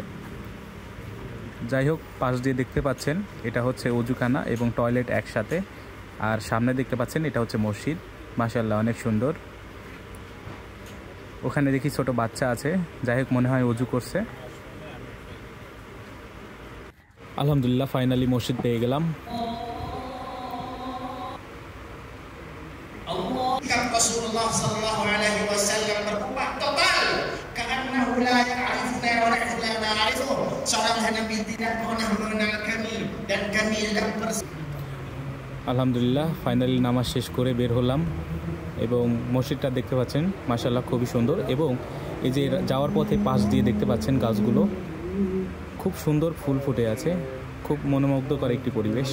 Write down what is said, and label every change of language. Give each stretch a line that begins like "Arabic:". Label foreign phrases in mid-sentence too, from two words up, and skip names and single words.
Bangla: যাই হোক, পাশ দিয়ে দেখতে পাচ্ছেন এটা হচ্ছে ওযুখানা এবং টয়লেট একসাথে। আর সামনে দেখতে পাচ্ছেন এটা হচ্ছে মসজিদ। মাশাআল্লাহ, অনেক সুন্দর। ওখানে দেখি ছোট বাচ্চা আছে, যাই হোক মনে হয় ওযু করছে। আলহামদুলিল্লাহ, ফাইনালি মসজিদ পেয়ে গেলাম।
Arabic: رسول الله صلى الله عليه وسلم
Indonesian: berubah total karena
Arabic: لا يعرفون ولا نعرف.
Indonesian: Seorang Nabi tidak pernah mengenal kami dan kami tidak
Bangla: আলহামদুলিল্লাহ, ফাইনালি নামাজ শেষ করে বের হলাম এবং মসজিদটা দেখতে পাচ্ছেন মাশাআল্লাহ খুবই সুন্দর। এবং এই যে যাওয়ার পথে পাশ দিয়ে দেখতে পাচ্ছেন গাছগুলো খুব সুন্দর ফুল ফুটে আছে, খুব মনোমুগ্ধকর একটি পরিবেশ।